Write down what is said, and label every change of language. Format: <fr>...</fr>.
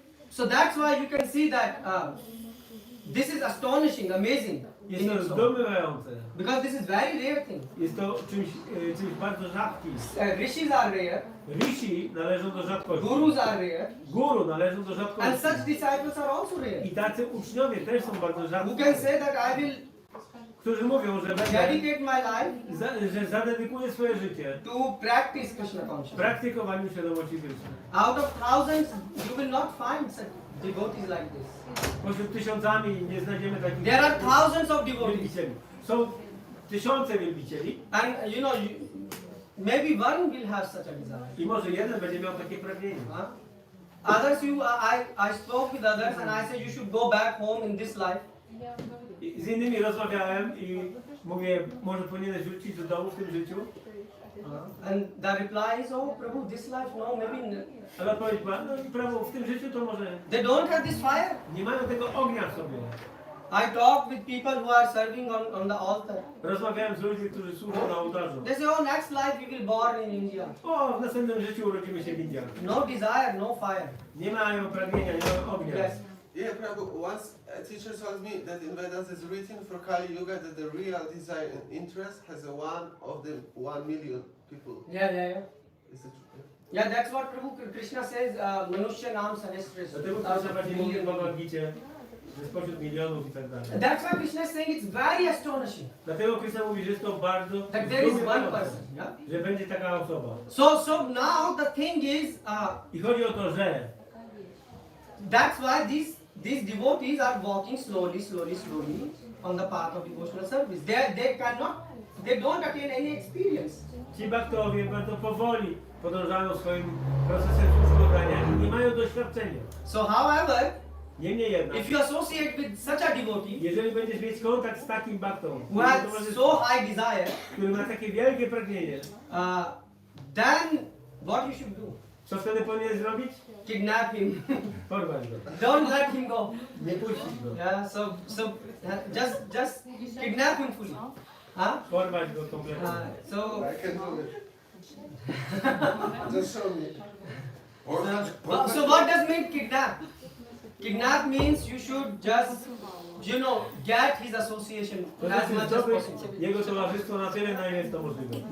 <en>So that's why you can see that this is astonishing, amazing.</en> <pl>Jest to zdumiewające.</pl> <en>Because this is very rare thing.</en> <pl>Jest to czymś bardzo rzadkim.</pl> <en>Rishis are rare.</en> <pl>Rishi należą do rzadkości.</pl> <en>Gurus are rare.</en> <pl>Guru należą do rzadkości.</pl> <en>And such disciples are also rare.</en> <pl>I tacy uczniowie też są bardzo rzadki.</pl> <en>Who can say that I will</en> <pl>Którzy mówią, że</pl> <en>dedicate my life</en> <pl>że zadedykuję swoje życie</pl> <en>to practice Krishna consciousness.</en> <pl>praktykowaniu świadomości Kryszny.</pl> <en>Out of thousands, you will not find such devotees like this.</en> <pl>Pośród tysiącami nie znajdziemy takich</pl> <en>There are thousands of devotees.</en> <pl>wielbicieli. Są tysiące wielbicieli.</pl> <en>And maybe one will have such a desire.</en> <pl>I może jeden będzie miał takie pragnienie.</pl> <en>Others, I spoke with others and I said you should go back home in this life.</en> <pl>Z innymi rozmawiałem i mówię, może powinieneś wrócić do domu w tym życiu.</pl> <en>And the reply is, oh Prabhu, this life, no, maybe.</en> <pl>Ale odpowiedź była, no i Prabhu, w tym życiu to może</pl> <en>They don't have this fire.</en> <pl>nie mają tego ognia w sobie.</pl> <en>I talk with people who are serving on the altar.</en> <pl>Rozmawiałem z ludźmi, którzy służą na ołtarzu.</pl> <en>They say, oh, next life we will born in India.</en> <pl>O, w następnym życiu urodzimy się w Indiach.</pl> <en>No desire, no fire.</en> <pl>Nie mają pragnienia, nie mają ognia.</pl> <en>Yes. Yeah, Prabhu, once a teacher told me that in Vedas is written for Kali Yuga that the real desire and interest has a one of the 1 million people. Yeah. Is it true? Yeah, that's what Prabhu Krishna says,</en> <sa>Manushya Nam Sahasrasya.</sa> <pl>Dlatego Krishna właśnie mówi w Bagavad-Gicie, że spośród milionów i tak dalej.</pl> <en>That's why Krishna is saying it's very astonishing.</en> <pl>Dlatego Krishna mówi, że jest to bardzo</pl> <en>That there is one</en> <pl>zdumiewające,</pl> <en>person. Yeah?</en> <pl>że będzie taka osoba.</pl> <en>So now the thing is,</en> <pl>I chodzi o to, że</pl> <en>that's why these devotees are walking slowly on the path of devotional service. They don't attain any experience.</en> <pl>ci bhaktowie bardzo powoli podążają swoim procesem służbodania i nie mają doświadczenia.</pl> <en>So however,</en> <pl>Niemniej jednak,</pl> <en>if you associate with such a devotee</en> <pl>jeżeli będziesz mieć kontakt z takim bhaktą,</pl> <en>who has so high desire,</en> <pl>który ma takie wielkie pragnienie,</pl> <en>then what you should do?</en> <pl>co wtedy powinien zrobić?</pl> <en>Kidnap him.</en> <pl>Porwać go.</pl> <en>Don't let him go.</en> <pl>Nie puścić go.</pl> <en>Yeah. So just kidnap him fully.</en> <pl>Porwać go kompletnie.</pl> <en>So I can do it. Just show me. So what does mean kidnap? Kidnap means you should just, get his association as much as possible.</en> <pl>Jego towarzystwo na tyle, na ile jest to możliwe.</pl>